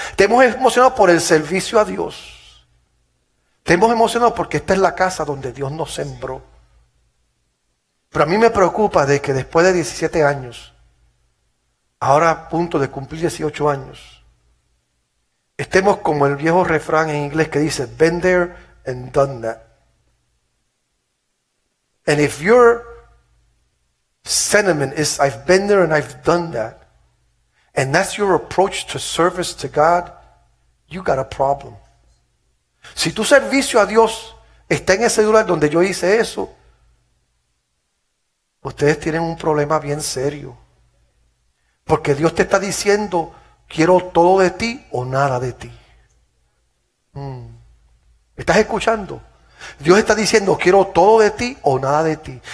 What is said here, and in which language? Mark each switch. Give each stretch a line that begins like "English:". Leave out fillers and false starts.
Spanish: Estemos emocionados por el servicio a Dios. Estemos emocionados porque esta es la casa donde Dios nos sembró. Pero a mí me preocupa de que después de 17 años, ahora a punto de cumplir 18 años, estemos como el viejo refrán en inglés que dice, been there and done that.
English: And if you're sentiment is, I've been there and I've done that, and that's your approach to service to God, you got a problem.
Spanish: Si tu servicio a Dios está en ese lugar donde yo hice eso, ustedes tienen un problema bien serio. Porque Dios te está diciendo, quiero todo de ti o nada de ti. ¿Me estás escuchando? Dios está diciendo, quiero todo de ti o nada de ti.